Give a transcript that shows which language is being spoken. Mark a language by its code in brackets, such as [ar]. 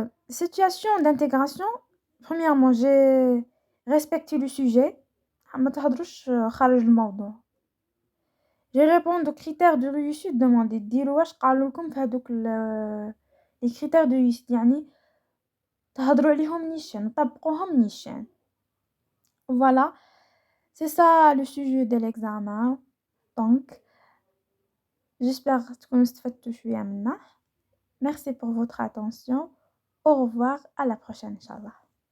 [fr] Situation d'intégration. Premièrement, j'ai respecté le sujet. [ar] ما تهضروش خارج الموضوع. [fr] J'ai répondu aux critères de réussite demandés. [ar] ديروا واش قالوا لكم في هذوك [fr] les critères de réussite [ar] يعني تهضروا عليهم نيشان طبقوهم نيشان. [fr] Voilà, c'est ça le sujet de l'examen. Donc j'espère [ar] تكونوا استفدتوا شويه منه. [fr] Merci pour votre attention. Au revoir, à la prochaine, Inch'Allah.